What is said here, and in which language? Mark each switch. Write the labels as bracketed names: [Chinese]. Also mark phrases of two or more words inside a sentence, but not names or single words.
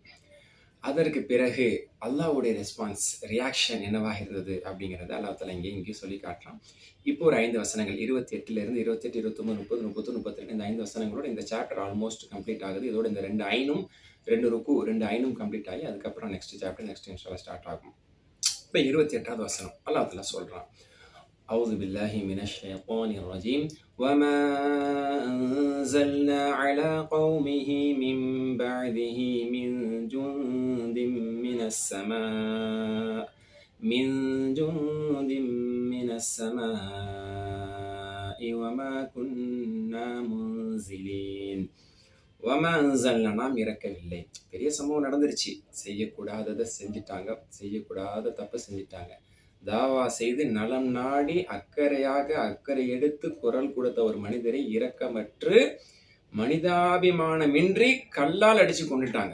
[Tamil] அதற்கு பிறகு அல்லாஹ்வுடைய [English] response reaction [Tamil] என்னவாக இருந்தது அப்படிங்கிறத [Arabic] الله تعالى [Tamil] இங்கேயும் சொல்லி காட்டலாம். இப்போ ஒரு 5 வசனங்கள் 28 28, 29, 30, 32, 32 இந்த 5 வசனங்களோட இந்த [English] chapter almost complete [Tamil] ஆகுது. இதோட இந்த 2 ஐனும் 2 ருக்கு 2 ஐனும் கம்ப்ளீட் ஆகி அதுக்கப்புறம் [English] next chapter next [Tamil] இன்ஷால்லா ஸ்டார்ட் ஆகும். இப்போ 28வது வசனம் [Arabic] الله تعالى [Tamil] சொல்றான், [Arabic] أعوذ بالله من الشيطان الرجيم وما أنزلنا على قومه من بعده من جند من السماء وما كنا منزلين وما أنزلنا [Tamil] நாம் இறக்கவில்லை. பெரிய சம்பவம் நடந்துருச்சு. செய்யக்கூடாததை செஞ்சிட்டாங்க, செய்யக்கூடாத தப்பு செஞ்சிட்டாங்க. தாவா செய்து நலம் நாடி அக்கறை எடுத்து குரல் கொடுத்த ஒரு மனிதரை இரக்கமற்று மனிதாபிமானமின்றி கல்லால் அடிச்சு கொண்டுட்டாங்க.